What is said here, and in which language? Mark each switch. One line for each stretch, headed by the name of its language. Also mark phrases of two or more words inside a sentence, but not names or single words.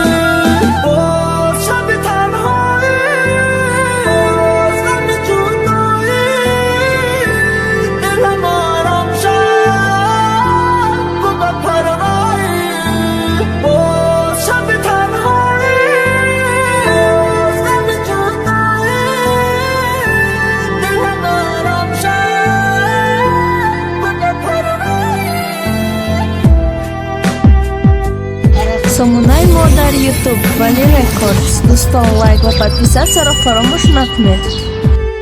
Persian: شبی تنهایی شبی جدایی دلم آرام شد تو به پروایی شبی تنهایی شبی جدایی دلم آرام شد تو به پروایی.
Russian: Самунай Модар YouTube Valley Records. Ставь лайк и подписаться,
Tajik: фаромуш на